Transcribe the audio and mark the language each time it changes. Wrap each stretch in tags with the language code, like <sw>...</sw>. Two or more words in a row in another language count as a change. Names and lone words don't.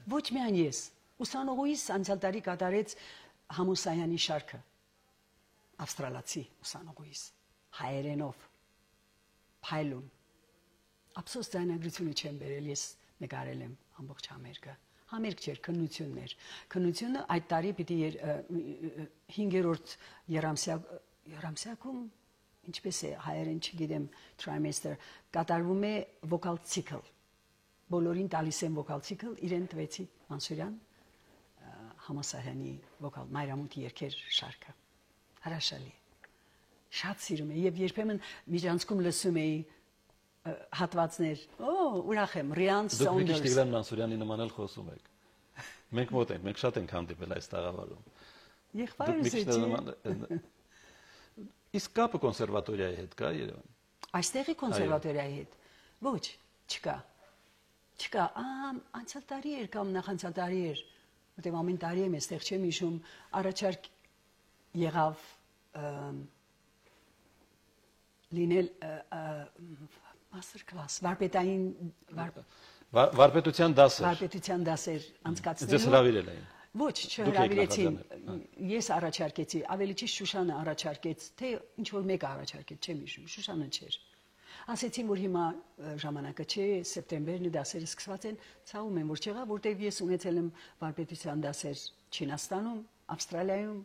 <hy>Ոչ միայն ես։ Ուսանողուհիս անցյալ տարի կատարեց Համուսայանի շարքը։ Ավստրալացի ուսանողուհիս հայերենով։ Փայլուն։ Ափսոս ձայնագրությունը չեմ բերել, ես նկարել եմ ամբողջ համերգը։ Համերգ չէր, քննություններ։ Քննությունը այդ տարի պիտի 5-րդ երամսյակում, ինչպես է հայերեն չգիտեմ, trimester կատարվում է</hy> <en>vocal cycle։</en> <hy>Բոլորին տալիս են</hy> <en>vocal cycle,</en> <hy>իրեն տվեցի Մանսուրյան համասարանի vocal մայրամուտի երգեր շարքը։ Հրաշալի։ Շատ սիրում եմ եւ երբեմն միջանցքում լսում էի հատվածներ, ուրախ եմ, Rian Saunders։ Դուք միշտ Տիգրան Մանսուրյանի նման էլ խոսում եք։ Մենք մոտ ենք, մենք շատ ենք հանդիպել այս տաղավարում։ Եղբայրս է։ Իսկ կապը կոնսերվատորիայի հետ կա Երևան։ Այստեղի կոնսերվատորիայի հետ։ Ոչ, չկա։ Չկա, անցյալ տարի էր կամ նախանցյալ տարի էր, որտեղ ամեն տարի եմ այստեղ չեմ հիշում, առաջարկ եղավ լինել</hy> <en>master class,</en> <hy>վարպետության դասեր։ Վարպետության դասեր անցկացնելու։ Ձեզ հրավիրել էին։ Ոչ, չհրավիրեցին։ Ես առաջարկեցի, ավելի ճիշտ Շուշանը առաջարկեց, թե ինչ որ մեկը առաջարկեց, չեմ հիշում, Շուշանը չէր։ Ասեցին, որ հիմա ժամանակը չէ, սեպտեմբերն դասերը սկսված են, ցավում եմ, որ չեղա, որտեղ ես ունեցել եմ վարպետության դասեր Չինաստանում, Ավստրալիայում։</hy>